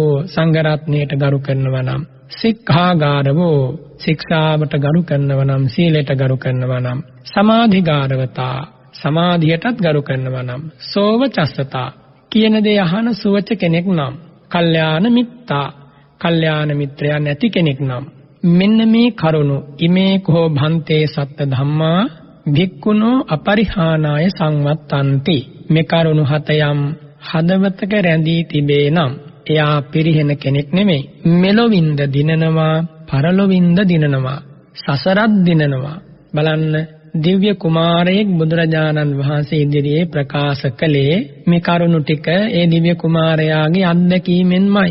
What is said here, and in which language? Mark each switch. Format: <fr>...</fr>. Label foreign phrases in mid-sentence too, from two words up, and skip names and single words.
<si>සංඝ රත්නයට ගරු කරනවා නම්, සික්ඛාගාරවෝ ශික්ෂාවට ගරු කරනවා නම්, සීලයට ගරු කරනවා නම්, සමාධිගාරවතා සමාධියටත් ගරු කරනවා නම්, සෝවචස්සතා කියන දේ අහන සුවච කෙනෙක් නම්,</si> <pi>කල්යාණ මිත්තා</pi> <si>කල්යාණ මිත්‍රයා නැති කෙනෙක් නම්, මෙන්න මේ කරුණු</si> <pi>ඉමේ කෝ භන්තේ සත්ත ධම්මා භික්ඛුනෝ අපරිහානාය සංවත්තන්ති.</pi> <si>මේ කරුණු 7 යම් හදවතක රැඳී තිබේ නම් එයා පිරිහෙන කෙනෙක් නෙමෙයි. මෙලොවින්ද දිනනවා, පරලොවින්ද දිනනවා, සසරත් දිනනවා. බලන්න, දිව්‍ය කුමාරයෙක් බුදුරජාණන් වහන්සේ ඉදිරියේ ප්‍රකාශ කළේ මේ කරුණු ටික ඒ දිව්‍ය කුමාරයාගේ අත්දැකීමෙන්මයි.</si>